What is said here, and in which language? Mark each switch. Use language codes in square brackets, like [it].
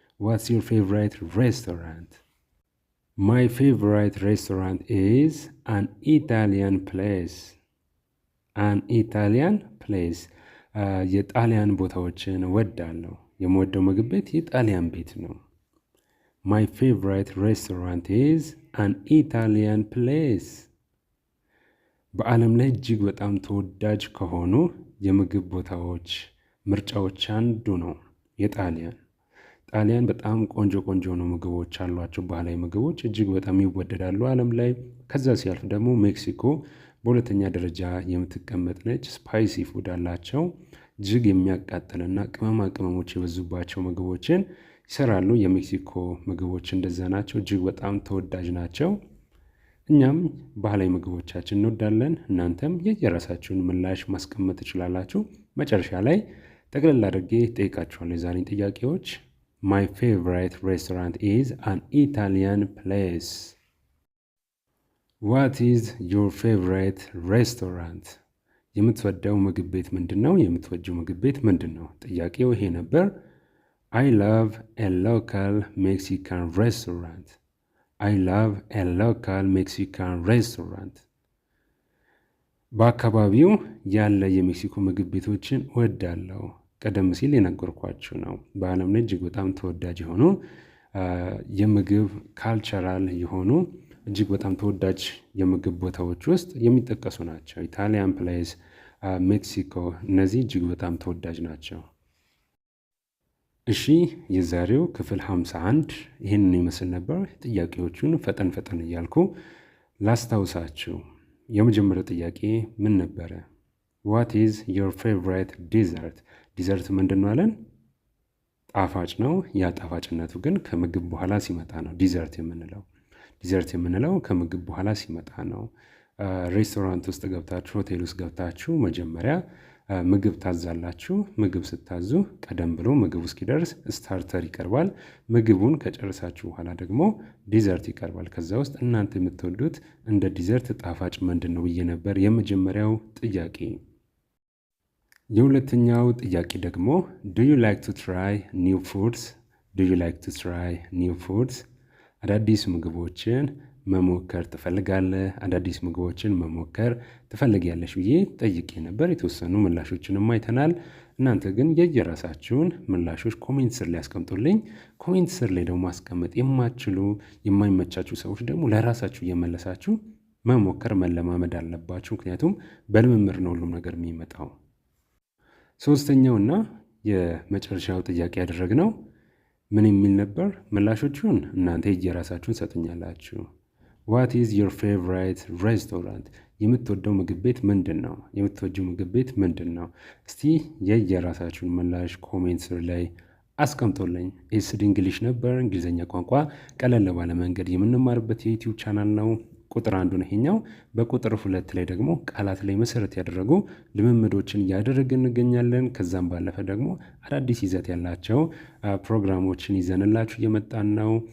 [en] What's your favorite restaurant? My favorite restaurant is an Italian place. An Italian place. [am] የጣሊያን ቦታዎችን እወዳለሁ። የምወደው ምግብ ቤት የጣሊያን ቤት ነው። [en] My favorite restaurant is an Italian place. [am] በዓለም ላይ እጅግ በጣም ተወዳጅ ከሆኑ የምግብ ቦታዎች ምርጫዎች አንዱ ነው የጣሊያን። ጣሊያን በጣም ቆንጆ ነው ምግቦች አሏቸው። ባህላዊ ምግቦች እጅግ በጣም ይወደዳሉ ዓለም ላይ። ከዛ ሲያልፍ ደግሞ ሜክሲኮ በሁለተኛ ደረጃ የምትቀመጥ ነች። ስፓይሲ ፉድ አላቸው። እጅግ የሚያቃጥልና ቅመሞች የበዙባቸው ምግቦችን ይሰራሉ። የሜክሲኮ ምግቦች እንደዛ ናቸው። እጅግ በጣም ተወዳጅ ናቸው። እኛም ባህላዊ ምግቦቻችን እንወዳለን። እናንተም የየራሳችሁን ምላሽ ማስቀመጥ ትችላላችሁ። መጨረሻ ላይ ጠቅለል አድርጌ ጠይቃችኋለሁ የዛሬን ጥያቄዎች። [en] My favorite restaurant is an Italian place. What is your favorite restaurant? [am] የምትወደው ምግብ ቤት ምንድን ነው? የምትወጂው ምግብ ቤት ምንድን ነው? ጥያቄው ይሄ ነበር። [en] I love a local Mexican restaurant. I love a local Mexican restaurant. [am] በአካባቢው ያለ የሜክሲኮ ምግብ ቤቶችን እወዳለሁ። ቀደም ሲል የነገርኳችሁ ነው። በዓለም ላይ እጅግ በጣም ተወዳጅ የሆኑ የምግብ ካልቸራል የሆኑ እጅግ በጣም ተወዳጅ የምግብ ቦታዎች ውስጥ የሚጠቀሱ ናቸው። ኢታሊያን ፕሌስ፣ ሜክሲኮ፣ እነዚህ እጅግ በጣም ተወዳጅ ናቸው። እሺ የዛሬው ክፍል 51 ይህንን ይመስል ነበር። ጥያቄዎቹን ፈጠን ፈጠን እያልኩ ላስታውሳችሁ። የመጀመሪያው ጥያቄ ምን ነበረ? [en] What is your favorite dessert? [am] ዲዘርት ምንድን ነው አለን? ጣፋጭ ነው። ያ ጣፋጭነቱ ግን ከምግብ በኋላ ሲመጣ ነው ዲዘርት የምንለው። ዲዘርት የምንለው ከምግብ በኋላ ሲመጣ ነው። ሬስቶራንት ውስጥ ገብታችሁ፣ ሆቴል ውስጥ ገብታችሁ መጀመሪያ ምግብ ታዛላችሁ። ምግብ ስታዙ ቀደም ብሎ ምግቡ እስኪደርስ ስታርተር ይቀርባል። ምግቡን ከጨረሳችሁ በኋላ ደግሞ ዲዘርት ይቀርባል። ከዛ ውስጥ እናንተ የምትወዱት እንደ ዲዘርት ጣፋጭ ምንድን ነው ብዬ ነበር የመጀመሪያው ጥያቄ። የሁለተኛው ጥያቄ ደግሞ [en] do you like to try new foods? do you like to try new foods? [am] አዳዲስ ምግቦችን መሞከር ትፈልጋለህ? አዳዲስ ምግቦችን መሞከር ትፈልጊያለሽ ብዬ ጠይቄ ነበር። የተወሰኑ ምላሾችንም አይተናል። እናንተ ግን የየራሳችሁን ምላሾች ኮሜንት ስር ላይ ያስቀምጡልኝ። ኮሜንት ስር ላይ ደግሞ ማስቀመጥ የማትችሉ የማይመቻችሁ ሰዎች ደግሞ ለራሳችሁ እየመለሳችሁ መሞከር መለማመድ አለባችሁ። ምክንያቱም በልምምድ ነው ሁሉም ነገር የሚመጣው። ሶስተኛውና የመጨረሻው ጥያቄ ያደረግነው ምን የሚል ነበር? ምላሾቹን እናንተ የየራሳችሁን ሰጡኛላችሁ። [en] What is your favorite restaurant? [am] የምትወደው ምግብ ቤት ምንድን ነው? የምትወጂው ምግብ ቤት ምንድን ነው? እስቲ የየራሳችሁን ምላሽ ኮሜንት ስር ላይ አስቀምጦልኝ። ኤስዲ እንግሊሽ ነበር። እንግሊዝኛ ቋንቋ ቀለል ባለ መንገድ የምንማርበት የዩቲዩብ ቻናል ነው። ቁጥር 1 ነው ይሄኛው። በቁጥር 2 ላይ ደግሞ ቃላት ላይ መሰረት ያደረጉ ልምምዶችን እያደረግን እንገኛለን። ከዛም ባለፈ ደግሞ አዳዲስ ይዘት ያላቸው ፕሮግራሞችን ይዘንላችሁ እየመጣን ነው።